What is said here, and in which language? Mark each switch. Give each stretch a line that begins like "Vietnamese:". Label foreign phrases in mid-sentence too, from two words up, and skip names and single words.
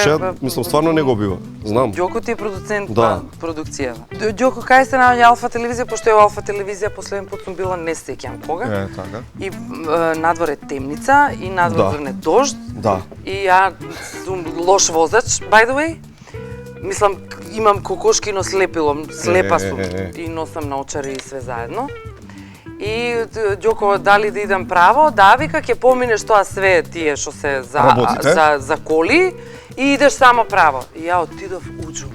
Macedonian: Пошто мислам, стварно не го бива. Знам. Ѓоко ти е продуцент Да. на продукцијава. Ѓоко, кај се наоѓа Алфа телевизија, пошто е Алфа телевизија, последен пат сум била, не се сеќам кога. Така. И надвор е темница, и надвор врне дожд. Да. И ја сум лош возач,
English: by the way.
Macedonian: Мислам, имам кокошкино слепило, слепа сум и носам наочари и све заедно. И Ѓоко, дали да идам право? Да, вика, ќе поминеш тоа све тие што се за коли и идеш само право. И ја отидов уџум.